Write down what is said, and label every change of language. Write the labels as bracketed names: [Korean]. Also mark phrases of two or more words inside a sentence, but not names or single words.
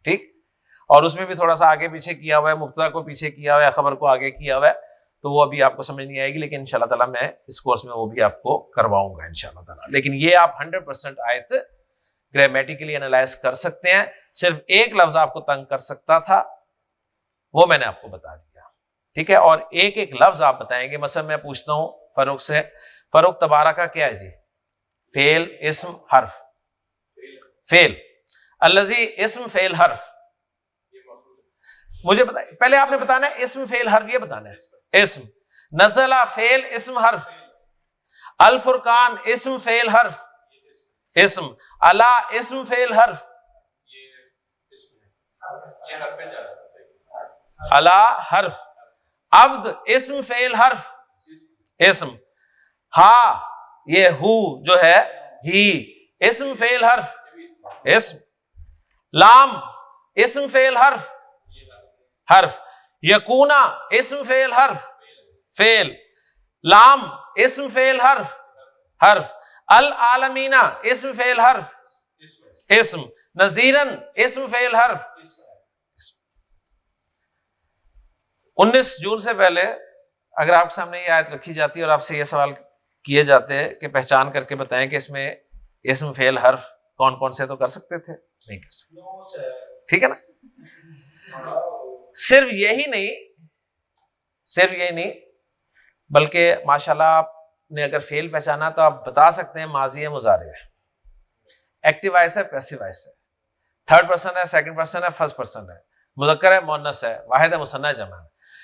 [Urdu] ٹھیک, اور اس میں بھی تھوڑا سا آگے پیچھے کیا ہوا ہے, مبتدا کو پیچھے کیا ہوا ہے, خبر کو آگے کیا ہوا ہے, تو وہ ابھی آپ کو سمجھ نہیں آئے گی, لیکن [Arabic] انشاءاللہ تعالیٰ [Urdu] میں اس کورس میں وہ بھی آپ کو کرواؤں گا [Arabic] انشاءاللہ تعالیٰ. [Urdu] لیکن یہ آپ 100% آیت [English] grammatically analyse [Urdu] کر سکتے ہیں. صرف ایک لفظ آپ کو تنگ کر سکتا تھا, وہ میں نے آپ کو بتا دیا, ٹھیک ہے. اور ایک ایک لفظ آپ بتائیں گے. مثلا میں پوچھتا ہوں فاروق سے, فاروق تبارک کا کیا ہے جی؟ فعل اسم حرف. فعل. الذی اسم فعل حرف. مجھے بتائیں, پہلے آپ نے بتانا ہے اسم فعل حرف, یہ بتانا ہے اسم. نزل فعل اسم حرف. الفرقان اسم فعل حرف اسم. الا اسم فعل حرف. الا حرف. عبد اسم فعل حرف اسم. ہا یہ ہو جو ہے ہی اسم فعل حرف اسم. لام اسم فعل حرف حرف. یکونا اسم فعل حرف فعل. لام اسم فعل حرف حرف. العالمینا اسم فعل حرف اسم. نذیرن اسم فعل حرف. 19 جون سے پہلے اگر آپ کے سامنے یہ آیت رکھی جاتی ہے اور آپ سے یہ سوال کیے جاتے ہیں کہ پہچان کر کے بتائیں کہ اس میں اسم فعل حرف کون کون سے, تو کر سکتے تھے؟ نہیں کر سکتے. ٹھیک ہے نا. صرف یہی نہیں بلکہ [Arabic] ماشاءاللہ [Urdu] آپ نے اگر فعل پہچانا تو آپ بتا سکتے ہیں ماضی ہے, مضارع ہے, [English] active voice [Urdu] ہے, [English] passive voice [Urdu] ہے, [English] third person [Urdu] ہے, [English] second person [Urdu] ہے, [English] first person [Urdu] ہے, مذکر ہے, مؤنث ہے, واحد ہے, مثنیٰ ہے, جمع ہے.